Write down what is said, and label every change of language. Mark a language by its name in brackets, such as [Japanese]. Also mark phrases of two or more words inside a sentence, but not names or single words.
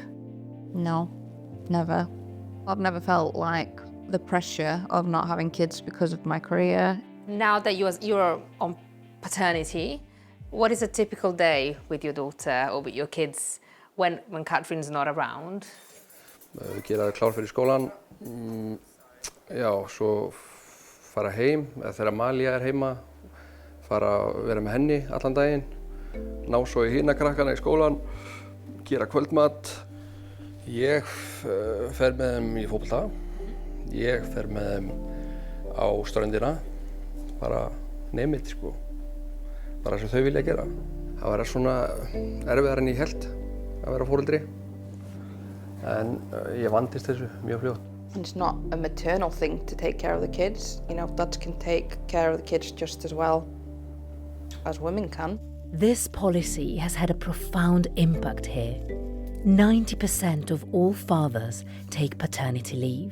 [English] No, never. I've never felt like the pressure of not having kids because of my career. Now that you're on paternity, what is a typical day with your daughter or with your kids when Katrin's not around? [Icelandic] Gera klár fyrir skólan. Já, svo fara heim, eða þegar Malía er heima, fara að vera með henni allan daginn, ná svo í hina krakkana í skólan, gera kvöldmat. Ég fer með þeim í fótbolta, ég fer með þeim á ströndina, bara [English] name it, [Icelandic] sko. Bara sem þau vilja gera. Það var svona erfiðar en ég hélt að vera foreldri, en ég vandist þessu mjög fljótt. [English] It's not a maternal thing to take care of the kids. You know, dads can take care of the kids just as well as women can. This policy has had a profound impact here. 90% of all fathers take paternity leave.